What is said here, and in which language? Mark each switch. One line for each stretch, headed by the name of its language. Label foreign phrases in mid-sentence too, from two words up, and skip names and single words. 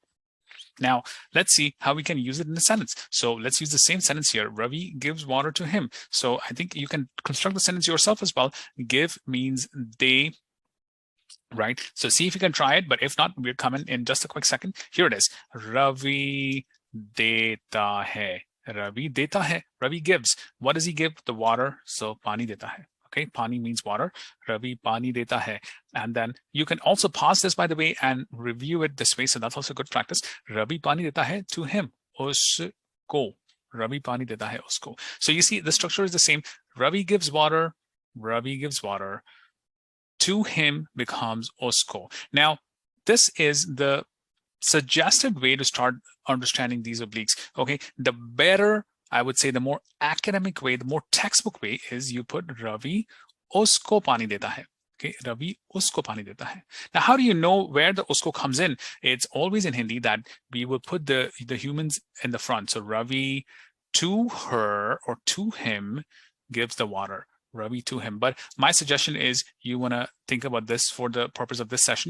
English: Now, let's see how we can use it in a sentence. So let's use the same sentence here. Ravi gives water to him. So I think you can construct the sentence yourself as well. Give means they, right? So see if you can try it, but if not, we're coming in just a quick second. Here it is.
Hindi: Ravi deta hai. Ravi deta hai.
English: Ravi gives. What does he give? The water. So
Hindi: pani deta hai.
English: Okay, pani means water.
Hindi: Ravi pani deta hai.
English: And then you can also pause this, by the way, and review it this way. So that's also good practice.
Hindi: Ravi pani deta hai
English: to him.
Hindi: Usko. Ravi pani deta hai usko.
English: So you see the structure is the same. Ravi gives water. Ravi gives water. To him becomes usko. Now, this is the suggested way to start understanding these obliques. Okay, the better, I would say, the more academic way, the more textbook way is you put
Hindi: Ravi usko pani deta hai. Okay, Ravi usko pani deta hai.
English: Now, how do you know where the usko comes in? It's always in Hindi that we will put the humans in the front. So Ravi to her or to him gives the water. Ravi to him. But my suggestion is you want to think about this for the purpose of this session.